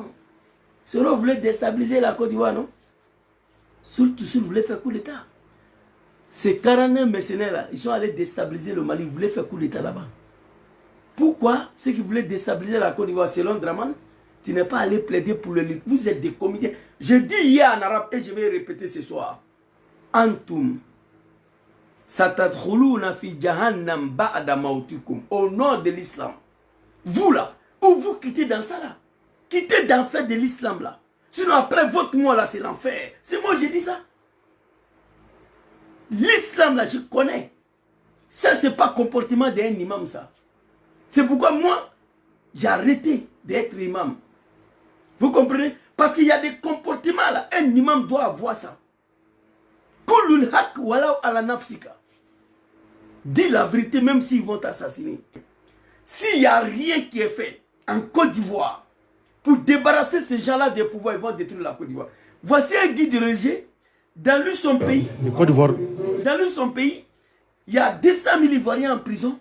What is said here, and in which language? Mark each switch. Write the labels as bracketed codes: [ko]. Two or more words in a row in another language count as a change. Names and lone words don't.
[fr] Soro voulait déstabiliser la Côte d'Ivoire, non? Surtout voulait faire coup d'État. Ces 49 mercenaires là, ils sont allés déstabiliser le Mali, ils voulaient faire coup d'État là-bas. Pourquoi ceux qui voulaient déstabiliser la Côte d'Ivoire, selon Draman, tu n'es pas allé plaider pour le livre. Vous êtes des comédiens. Je dis hier en arabe et je vais répéter ce soir. [ar] Antum. ستدخلون في جهنم بعد موتكم. [fr] Au nom de l'islam. Vous là, où vous quittez dans ça là. Quittez d'enfer de l'islam là. Sinon après votre mort là, c'est l'enfer. C'est moi j'ai dit ça. L'islam là, je connais. Ça, c'est pas comportement d'un imam ça. C'est pourquoi moi, j'ai arrêté d'être imam. Vous comprenez? Parce qu'il y a des comportements là. Un imam doit avoir ça. [ar] قل الحق ولو على نفسك. [fr] Dis la vérité même s'ils vont t'assassiner. S'il n'y a rien qui est fait en Côte d'Ivoire pour débarrasser ces gens-là des pouvoirs, ils vont détruire la Côte d'Ivoire. Voici un guide religieux. Dans lui, son pays, il y a 200 000 Ivoiriens en prison.